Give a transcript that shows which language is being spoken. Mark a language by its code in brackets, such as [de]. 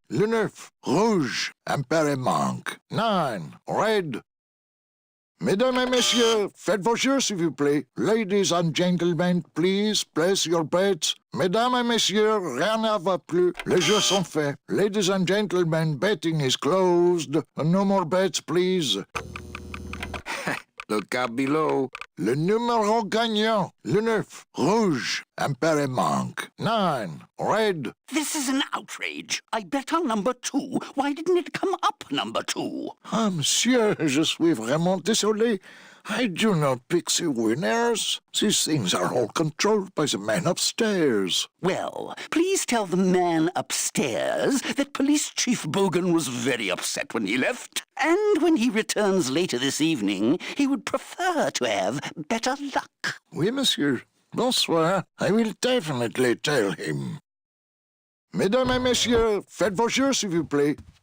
[fr] Le 9, rouge, impair et manque. [en] 9, red. [fr] Mesdames et messieurs, faites vos jeux, s'il vous plaît. [en] Ladies and gentlemen, please place your bets. [fr] Mesdames et messieurs, rien ne va plus. Les jeux sont faits. [en] Ladies and gentlemen, betting is closed. No more bets, please. Look out below. [fr] Le numéro gagnant. Le 9, rouge, impair et manque. 9, red. [en] This is an outrage. I bet on number 2. Why didn't it come up number 2? [fr] Ah, monsieur, je suis vraiment désolé. [en] I do not pick the winners. These things are all controlled by the man upstairs. Well, please tell the man upstairs that Police Chief Bogan was very upset when he left. And when he returns later this evening, he would prefer to have better luck. [fr] Oui, monsieur. Bonsoir. [en] I will definitely tell him. [fr] Mesdames et messieurs, faites vos jeux, s'il vous plaît.